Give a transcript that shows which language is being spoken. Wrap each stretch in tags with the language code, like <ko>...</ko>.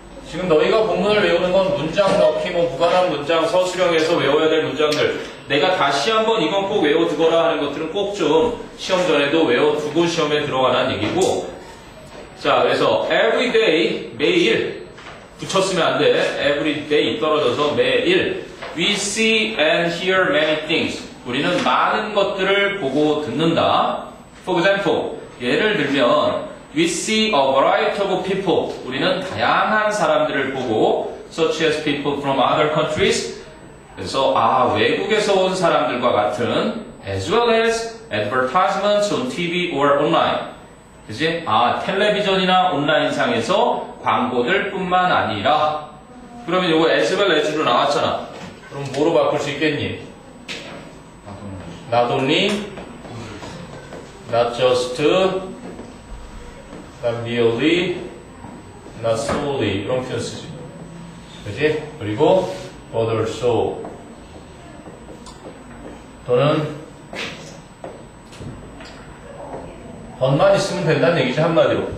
<ko>지금 너희가 본문을 외우는 건 문장 넣기, 뭐 무관한 문장, 서술형에서 외워야 될 문장들. 내가 다시 한번 이건 꼭 외워두거라 하는 것들은 꼭 좀 시험 전에도 외워두고 시험에 들어가라는 얘기고. 자, 그래서</ko> <en>every day,</en> <ko>매일 붙였으면 안 돼.</ko> <en>every day</en> <ko>떨어져서 매일</ko> <en>we see and hear many things.</en> <ko>우리는 많은 것들을 보고 듣는다.</ko> <en>For example,</en> <ko>예를 들면</ko> <en>We see a variety of people.</en> <ko>우리는 다양한 사람들을 보고</ko> <en>such as people from other countries.</en> <ko>그래서 외국에서 온 사람들과 같은</ko> <en>as well as advertisements on TV or online.</en> <ko>그치? 텔레비전이나 온라인상에서 광고들 뿐만 아니라 그러면 이거</ko> <en>as well as</en> <ko>로 나왔잖아. 그럼 뭐로 바꿀 수 있겠니?</ko> <en>Not only, not just, not merely, not solely</en> <ko>이런 표현 쓰지. 그치? 그리고</ko> <en>but also</en> <ko>또는 번만 있으면 된다는 얘기지 한마디로.</ko>